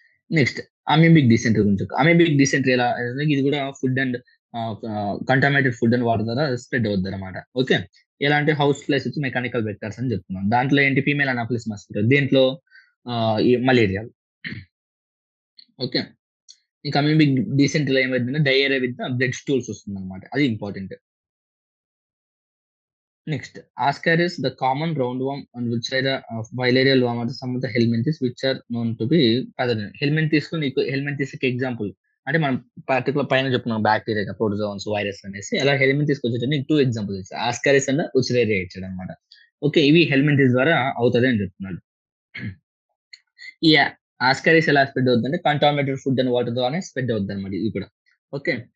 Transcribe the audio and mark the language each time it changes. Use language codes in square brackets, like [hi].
[te] Next amoebic dysentery గురించి. Amoebic dysentery ఎలా ఇది కూడా food and contaminated food and water ద్వారా స్ప్రెడ్ అవుద్దన్నమాట. ఓకే. ఎలా అంటే హౌస్ ఫ్లైస్ వచ్చి మెకానికల్ వెక్టర్స్ అని చెప్తున్నాం. దాంట్లో ఏంటి ఫీమేల్ అనాఫిలిస్ మస్కిటో. దీంట్లో ఈ మలేరియా. ఓకే. ఇంకా అమీబిక్ డిసెంట్రీలో ఏమైతుందంటే డయేరియా విత్ బ్లడ్ స్టూల్స్ వస్తుందన్నమాట. అది important. [en] Next, Ascaris, the common roundworm and which are filarial worm are some of the helminthes which are known to be pathogenic. [te] Helminthes కు నీకు helminthes కి example అంటే మనం particular పైన చెప్పుకున్నాం బ్యాక్టీరియా, ప్రోటోజోన్స్, వైరస్ అనేసి అలా హెల్మింథిస్ వచ్చేటప్పుడు నీకు 2 ఎగ్జాంపుల్స్ ఇచ్చాడు. ఆస్కారిస్ అండ్ ఉచిరేరియా ఇచ్చాడు అనమాట. ఓకే. ఇవి హెల్మింథిస్ ద్వారా అవుతది అని చెప్తున్నాడు. ఈ ఆస్కారిస్ ఎలా స్ప్రెడ్ అవుతుందంటే కంటామినేటెడ్ ఫుడ్ అండ్ వాటర్ ద్వారానే స్ప్రెడ్ అవుద్ది అనమాట ఇది కూడా. ఓకే.